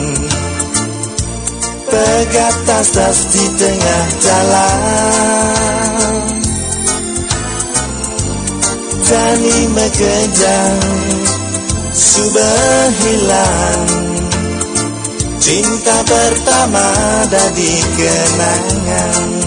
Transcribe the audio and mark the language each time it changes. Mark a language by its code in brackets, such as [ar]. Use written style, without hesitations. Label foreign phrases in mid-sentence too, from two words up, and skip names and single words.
[ban] pegat tas-tas di tengah jalan jani mekejang [id] sudah hilang cinta pertama [ban] dadi kenangan